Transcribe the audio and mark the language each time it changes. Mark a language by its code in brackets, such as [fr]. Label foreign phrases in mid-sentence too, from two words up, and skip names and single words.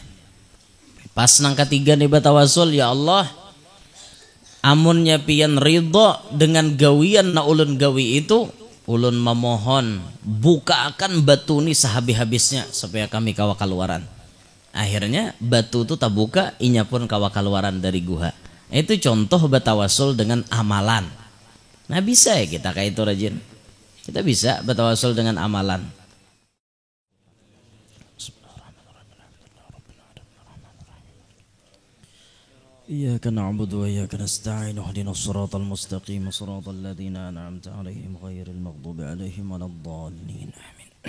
[bjn] Pas nang ketiga nih batawasul, [ar] يا الله, [bjn] Amunnya pian ridho dengan gawian na ulun gawi itu, ulun memohon bukakan batu ni sehabis-habisnya supaya kami kawa keluaran. Akhirnya batu itu tak buka, inya pun kawa keluaran dari guha. Itu contoh batawasul dengan amalan. Nah bisa ya kita kayak itu rajin. [id] Kita bisa batawasul dengan amalan. [ar] إياك نعبد وإياك نستعين اهدنا الصراط المستقيم صراط الذين أنعمت عليهم غير المغضوب عليهم ولا الضالين آمين.